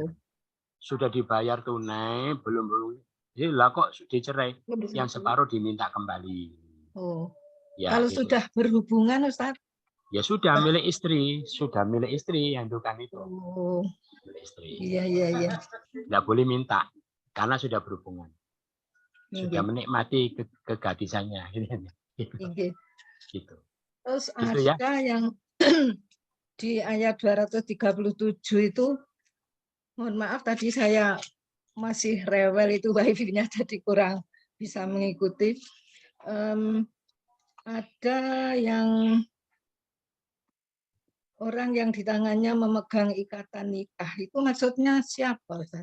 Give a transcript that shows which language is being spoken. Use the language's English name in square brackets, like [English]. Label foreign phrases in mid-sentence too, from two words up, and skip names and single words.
[Indonesian] Sudah dibayar tunai, belum. Jadi lah kok dicerai, yang separuh diminta kembali. Oh. Ya, kalau gitu. sudah berhubungan Ustaz? Ya sudah milik istri, yang tentukan itu. Oh. Milik istri. Iya. Nggak boleh minta karena sudah berhubungan. Sudah Nggih. menikmati kegadisannya. Nggih. Gitu. Terus Gitu ya. ada yang di ayat 237 itu, mohon maaf tadi saya masih rewel itu wifi-nya jadi kurang bisa mengikuti. Ada yang orang yang di tangannya memegang ikatan nikah, itu maksudnya siapa, Ustaz?